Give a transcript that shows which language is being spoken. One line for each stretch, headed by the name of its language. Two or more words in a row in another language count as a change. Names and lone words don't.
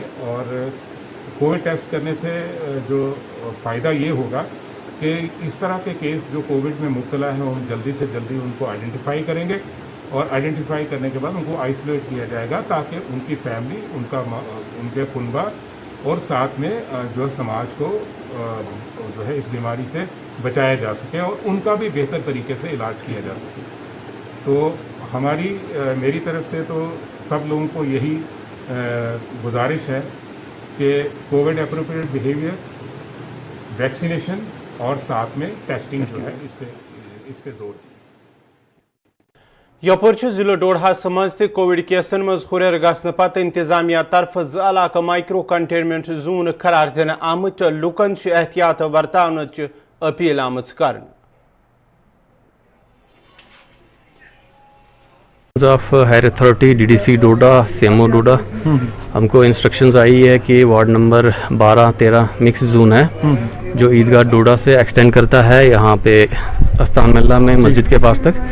Urdu: اور کووڈ ٹیسٹ کرنے سے جو فائدہ یہ ہوگا کہ اس طرح کے کیس جو کووڈ میں مبتلا ہیں ہم جلدی سے جلدی ان کو آئیڈینٹیفائی کریں گے, اور آئیڈینٹیفائی کرنے کے بعد ان کو آئسولیٹ کیا جائے گا تاکہ ان کی فیملی, ان کے کنبہ اور ساتھ میں جو ہے سماج کو جو ہے اس بیماری سے بچایا جا سکے اور ان کا بھی بہتر طریقے سے علاج کیا جا سکے. تو میری طرف سے تو سب لوگوں کو یہی گزارش ہے کہ
English: COVID appropriate behaviour,
Urdu: ویکسینیشن اور ساتھ میں ٹیسٹنگ جو ہے اس پہ زور دیں.
Kashmiri: یپور ضلع ڈوڈہس مز تہ کووڈ کیسن مز ہریر گھنہ پتہ انتظامیہ طرف 2 علاقہ
English: micro containment zone
Kashmiri: قرار دن آمت, لکن احتیاط ورتانچ اپیل آمت کرن.
English: of higher authority
Urdu: DDC ڈوڈا CMO ڈوڈا ہم کو انسٹرکشنز آئی ہے کہ وارڈ نمبر 12-13
English: mix zone
Urdu: ہے جو عیدگاہ ڈوڈا سے ایکسٹینڈ کرتا ہے یہاں پہ استان ملہ میں مسجد کے پاس تک.